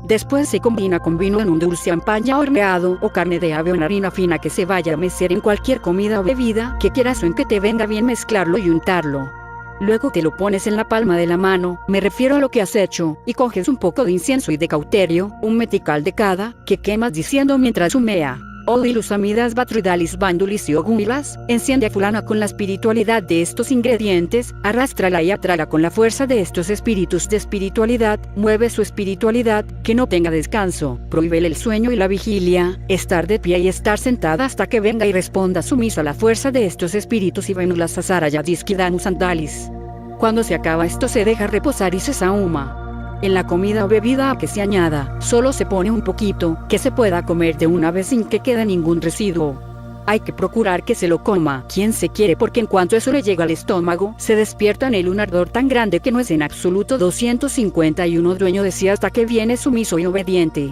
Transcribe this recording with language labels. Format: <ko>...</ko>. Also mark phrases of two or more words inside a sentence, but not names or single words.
<es>Después se combina con vino en un dulce ampaña horneado o carne de ave o en harina fina que se vaya a mecer en cualquier comida o bebida que quieras o en que te venga bien mezclarlo y untarlo. Luego te lo pones en la palma de la mano, me refiero a lo que has hecho, y coges un poco de incienso y de cauterio, un metical de cada, que quemas diciendo mientras humea. Odilus amidas batruidalis bandulis y ogumilas, enciende a fulana con la espiritualidad de estos ingredientes, arrástrala y atráela con la fuerza de estos espíritus de espiritualidad, mueve su espiritualidad, que no tenga descanso, prohíbele el sueño y la vigilia, estar de pie y estar sentada hasta que venga y responda sumisa a la fuerza de estos espíritus y venulas asarayadis kidamus andalis. Cuando se acaba esto se deja reposar y se sahuma. En la comida o bebida a que se añada, solo se pone un poquito, que se pueda comer de una vez sin que quede ningún residuo. Hay que procurar que se lo coma quien se quiere porque en cuanto eso le llega al estómago, se despierta en él un ardor tan grande que no es en absoluto 251 dueño de sí hasta que viene sumiso y obediente.</es>